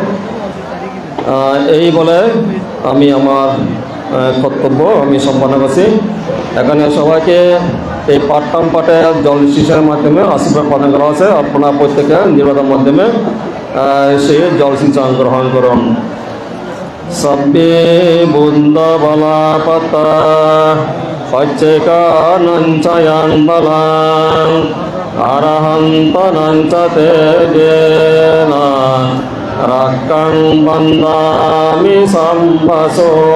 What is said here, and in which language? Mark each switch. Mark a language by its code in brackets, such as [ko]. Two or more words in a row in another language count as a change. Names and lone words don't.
[bn] এই বলে আমি আমার কর্তব্য আমি সম্পন্ন করছি। এখানে সবাইকে এই পাঠ্যাম পাঠে জল শিশার মাধ্যমে আশীর্বাদ প্রদান করা হয়েছে। আপনারা প্রত্যেকে নির্বাচনের মাধ্যমে সেই জল সিঞ্চন গ্রহণ করুন। [pi] সব্বে বুন্দবালা পাতা পচ্চেকানঞ্চয়ান বলাং আরহন্তনঞ্চ তেজেনা রাক্কাং বন্দামি সম্ভাসো।